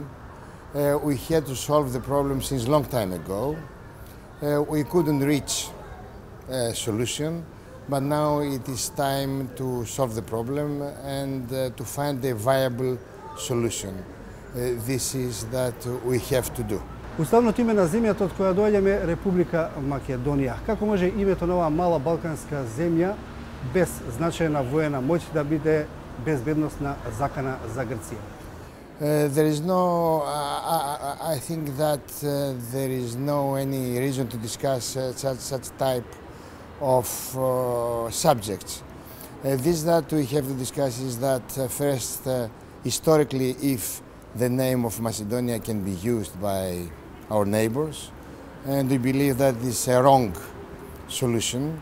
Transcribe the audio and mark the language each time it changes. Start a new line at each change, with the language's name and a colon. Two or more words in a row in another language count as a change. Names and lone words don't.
English: We had to solve the problem since a long time ago. We couldn't reach a solution, but now it is time to solve the problem and to find a viable solution. This is that we have to do.
Macedonian: Уставното име на земјата од која доаѓаме е Република Македонија. Како може името на оваа мала балканска земја без значајна воена моќ да биде безбедносна закана за Грција?
English: There is no, I think that there is no any reason to discuss such type of subjects. This that we have to discuss is that first, historically, if the name of Macedonia can be used by our neighbors, and we believe that this is a wrong solution.